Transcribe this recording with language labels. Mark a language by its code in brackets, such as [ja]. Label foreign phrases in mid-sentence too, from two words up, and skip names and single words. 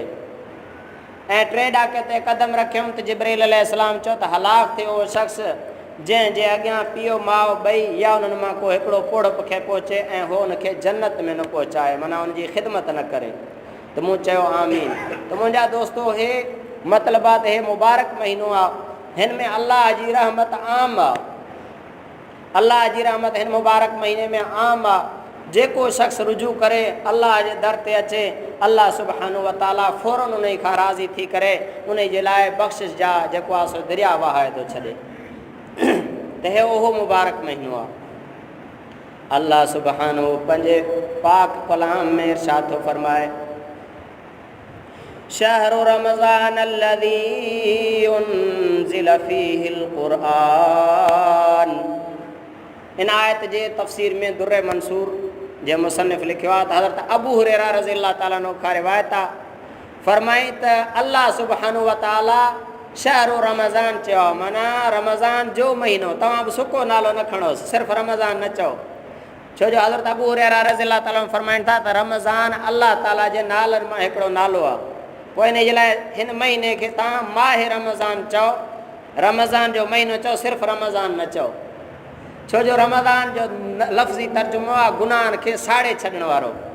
[sd] ऐं 3 ॾाके ते क़दम रखियुमि त जिब्रील अलैहिस्सलाम चयो त हलाक थिए उहो शख़्स जंहिंजे अॻियां पीउ माउ ॿई या उन्हनि मां को हिकिड़ो पोड़प खे पहुचे ऐं उहो हुनखे जन्नत में न पहुचाए, माना हुनजी ख़िदमत न करे। त मूं चयो आमीन। त मुंहिंजा दोस्तो, हे मतिलबु आहे त हे मुबारक महीनो आहे, हिन में अल्लाह जी रहमत आम आहे। अल्लाह जी रहमत हिन मुबारक महीने में आम आहे। जेको शख़्स रुजू करे अल्लाह जे दर ते अचे, अल्लाह [ar] سبحانه وتعالى [sd] फ़ौरन उन खां राज़ी थी करे उन जे लाइ बख़्शिश जा जेको आहे सो दरिया वहाए थो छॾे। त हे उहो मुबारक महीनो आहे। अल्लाह सुब्हानहु पंहिंजे पाक कलाम में इरशाद थो फ़रमाए, [ar] شهر رمضان الذي أنزل فيه القرآن. [sd] इन आयत जे तफ़सीर में दुर्र मंसूर जे मुसन्निफ़ लिखियो आहे त हज़रत अबू हुरैरा [ar] رضي الله تعالى عنه [sd] खां रिवायत आहे, फ़रमाई त अल्लाह [ar] سبحانه وتعالى شهر رمضان [sd] चयो, माना रमज़ान जो महीनो। तव्हां बि सुको नालो न खणोसि, सिर्फ़ु रमज़ान न चओ, छो जो हज़रत अबू हुरैरा [ar] رضي الله تعالى [sd] फ़रमाइनि था त रमज़ान अल्लाह ताला जे नालनि मां हिकिड़ो नालो आहे। पोइ इन जे लाइ हिन महीने खे तव्हां माह रमज़ान चओ रमज़ान जो महीनो चओ, सिर्फ़ु रमज़ान न चओ, छो जो रमज़ान जो लफ़्ज़ी तर्जुमो आहे गुनाहनि खे साड़े छॾण वारो।